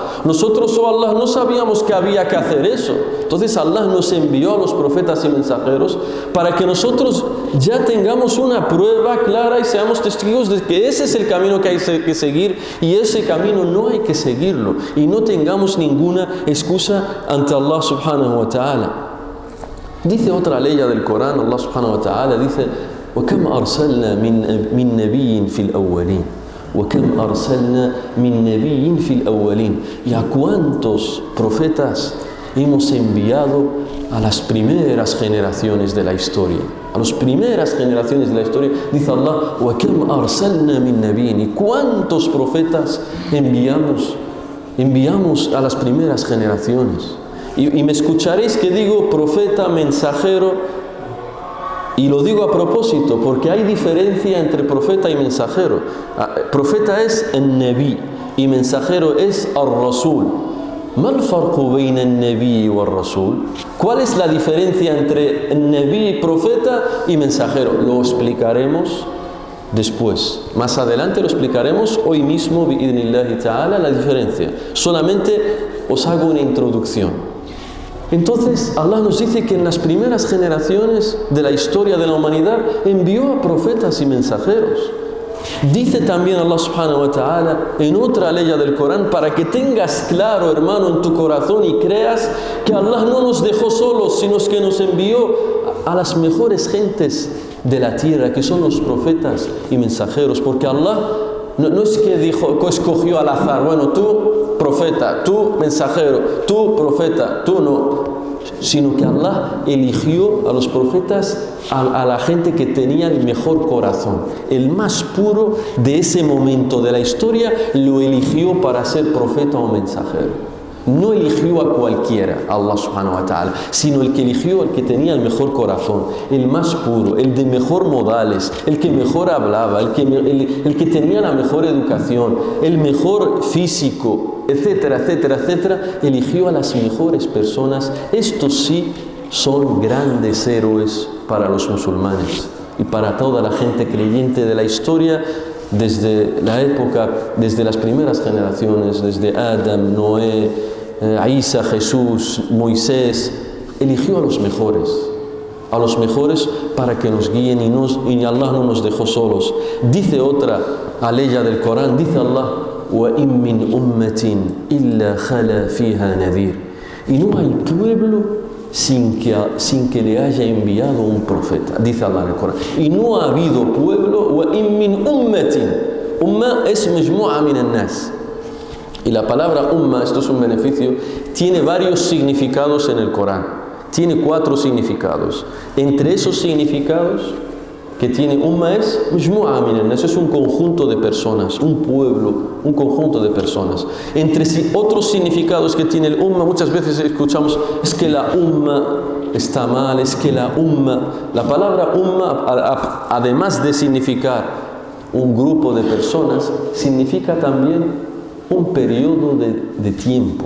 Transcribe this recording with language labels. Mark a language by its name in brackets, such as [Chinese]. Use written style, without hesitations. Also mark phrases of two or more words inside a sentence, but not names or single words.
[Spanish] Nosotros, oh Allah, no sabíamos que había que hacer eso. Entonces Allah nos envió a los profetas y mensajeros para que nosotros ya tengamos una prueba clara y seamos testigos de que ese es el camino que hay que seguir y ese camino no hay que seguirlo. Y no tengamos ninguna excusa ante [Arabic] الله سبحانه وتعالى. [Spanish] Dice otra ley del Corán, [Arabic] الله سبحانه وتعالى dice: وَكَمْ أَرْسَلْنَا مِن نَبِيٍّ فِي الْأَوَّلِينَ وَكَمْ أَرْسَلْنَا مِن نَبِيٍّ فِي الْأَوَّلِينَ. [Spanish] ¿Y a cuántos profetas hemos enviado a las primeras generaciones de la historia? A las primeras generaciones de la historia, dice Allah: [Arabic] وَكَمْ أَرْسَلْنَا مِن نَبِيٍّ. [Spanish] ¿Y cuántos profetas enviamos a las primeras generaciones? Y me escucharéis que digo profeta, mensajero. Y lo digo a propósito, porque hay diferencia entre profeta y mensajero. Profeta es el Nabi y mensajero es al-Rasul. [Arabic] ¿ما الفرق بين النبي والرسول? [Spanish] ¿Cuál es la diferencia entre el Nabi, profeta y mensajero? Lo explicaremos después. Más adelante lo explicaremos. Hoy mismo, [Arabic] بإذن الله تعالى, [Spanish] la diferencia. Solamente os hago una introducción. Entonces Allah nos dice que en las primeras generaciones de la historia de la humanidad envió a profetas y mensajeros. Dice también [Arabic] الله سبحانه وتعالى [Spanish] en otra ley del Corán, para que tengas claro, hermano, en tu corazón y creas que Allah no nos dejó solos, sino que nos envió a las mejores gentes de la tierra, que son los profetas y mensajeros. Porque Allah no es que escogió al azar, bueno, tú profeta, tú mensajero, tú profeta, tú no, sino que Allah eligió a los profetas, a la gente que tenía el mejor corazón, el más puro de ese momento de la historia, lo eligió para ser profeta o mensajero. No eligió a cualquiera, [Arabic] الله سبحانه وتعالى, [Spanish] sino el que eligió, el que tenía el mejor corazón, el más puro, el de mejor modales, el que mejor hablaba, el que tenía la mejor educación, el mejor físico, etcétera, etcétera, etcétera. Eligió a las mejores personas. Estos sí son grandes héroes para los musulmanes y para toda la gente creyente de la historia. Desde la época, desde las primeras generaciones, desde Adam, Noé, Isa, Jesús, Moisés, eligió a los mejores para que nos guíen y Allah no nos dejó solos. Dice otra aleya del Corán, dice Allah: [Arabic] وَإِن مِّنْ أُمَّةٍ إِلَّا خَلَا فِيهَا نَذِيرٌ. [Spanish] Y no hay pueblo sin que le haya enviado un profeta, dice Allah en el Corán. Y no ha habido pueblo, [Arabic] وَإِن مِّنْ أُمَّةٍ. Umma es مجموعة من الناس. [Spanish] Y la palabra umma, esto es un beneficio, tiene varios significados en el Corán. Tiene 4 significados. Entre esos significados que tiene umma es [Arabic] مجموعة من الناس, [Spanish] es un conjunto de personas, un pueblo, un conjunto de personas. Entre otros significados que tiene el umma, muchas veces escuchamos, es que la umma está mal, es que la umma. La palabra umma, además de significar un grupo de personas, significa también un periodo de tiempo.